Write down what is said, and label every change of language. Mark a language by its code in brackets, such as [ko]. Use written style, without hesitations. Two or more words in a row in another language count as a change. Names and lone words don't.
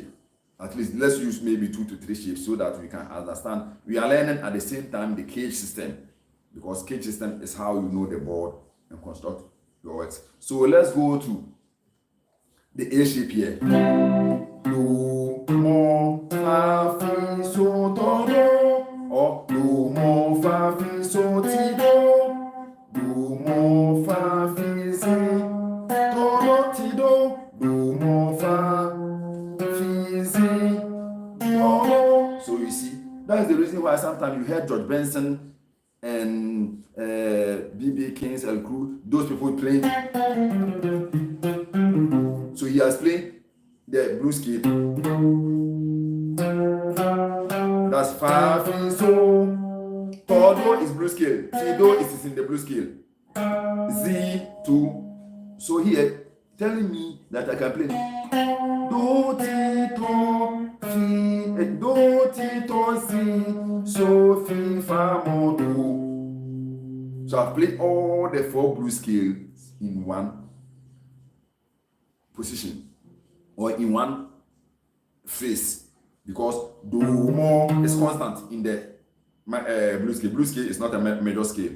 [en] At least let's use maybe 2 to 3 shapes so that we can understand. We are learning at the same time the cage system because cage system is how you know the board and construct your works. So let's go to the A shape here. Do, mo, fa, fi, so, do, do. Or do, mo, fa, fi, so, ti, do. Do, mo, fa, fi, si, do, do, ti, do. Do, mo, fa, fi, si, do, do. So you see, that is the reason why sometimes you hear George Benson and B.B. King's El Crew, those people playing. So he has played the blues scale. That's fa, fi, so. Do, do is blues scale. Si, do is in the blues scale. Z, to. So here, telling me that I can play do, ti, to, fi, do, ti, to, si, so, fi, fa, mo, do. So I've played all the 4 blues scales in one position or in one phrase because do, mo is constant in the blues scale. Blues scale is not a major scale.